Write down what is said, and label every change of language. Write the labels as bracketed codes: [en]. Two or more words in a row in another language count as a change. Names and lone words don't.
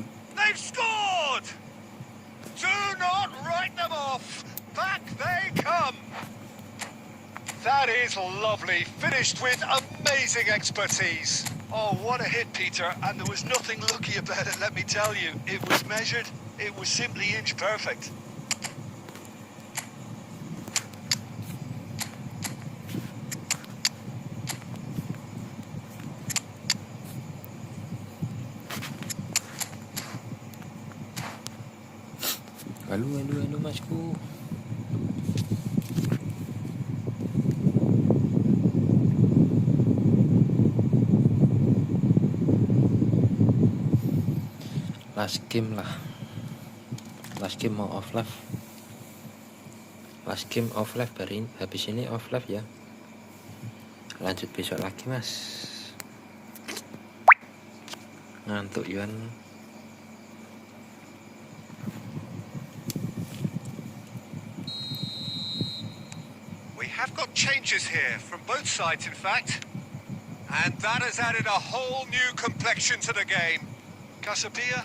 [en] They've scored! Do not write them off. Back they come. That is lovely. Finished with amazing expertise. Oh, what a hit, Peter, and there was nothing lucky about it, let me tell you. It was measured, it was simply inch perfect. [jv] Aduh masku. [en] Last game lah. Last game [id] mau [en] off live. Last game off live [id] habis ini [en] off live [id] ya. Lanjut besok lagi mas. Ngantuk Yuan. [en] We have got changes here from both sides, in fact. And that has added a whole new complexion to the game. Casabia